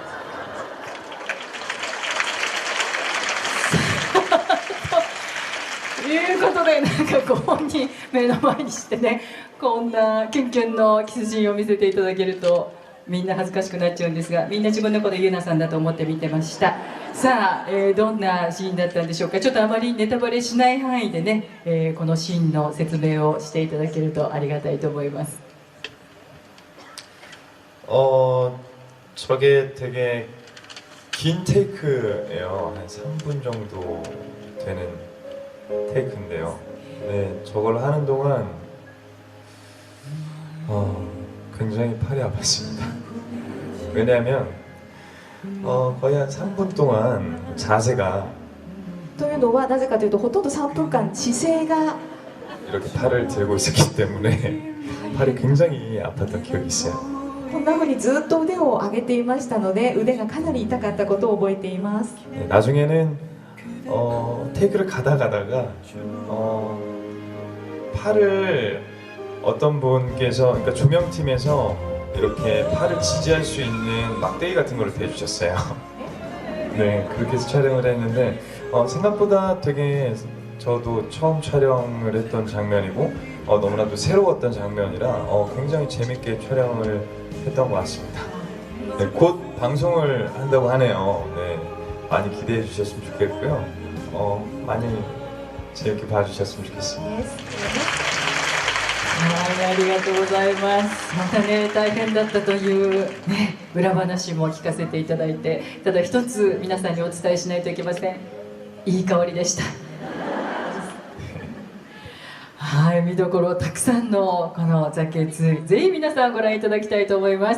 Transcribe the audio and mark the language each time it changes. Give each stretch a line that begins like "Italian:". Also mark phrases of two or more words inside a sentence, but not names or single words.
Japanese: ということで、なんかご本人目の前にしてね、こんなキュンキュンのキスシーンを見せていただけるとみんな恥ずかしくなっちゃうんですが、みんな自分のことゆうなさんだと思って見てました。さあ、どんなシーンだったんでしょうか。ちょっとあまりネタバレしない範囲でね、このシーンの説明をしていただけるとありがたいと思います。
Korean: 저게 되게 긴 테이크예요. 한 3분 정도 되는 테이크인데요. 네, 저걸 하는 동안 굉장히 팔이 아팠습니다. 왜냐하면 거의 한 3분 동안 자세가
Japanese: というのはなぜかというとほとんど3分間姿勢が
Korean: 이렇게 팔을 들고 있었기 때문에 팔이 굉장히 아팠던 기억이 있어요.
Japanese: こんな風にずっと腕を上げていましたので腕がかなり痛かったことを覚えています。
Korean: 네, 나중에는 테이크를 가다가 팔을 어떤 분께서, 그러니까 조명팀에서 이렇게 팔을 지지할 수 있는 막대기 같은 거를 대주셨어요. 네, 그렇게 해서 촬영을 했는데 생각보다 되게 저도 처음 촬영을 했던 장면이고 너무나도 새로웠던 장면이라 굉장히 재밌게 촬영을 했던 것 같습니다. 네, 곧 방송을 한다고 하네요. 네, 많이 기대해 주셨으면 좋겠고요. 많이 재밌게 봐주셨으면 좋겠습니다.
Japanese: はい、ありがとうございます。またね、大変だったというね、裏話も聞かせていただいて、ただ一つ皆さんにお伝えしないといけません。いい香りでした。はい、見どころたくさんのこのザ・ケツ、ぜひ皆さんご覧いただきたいと思います。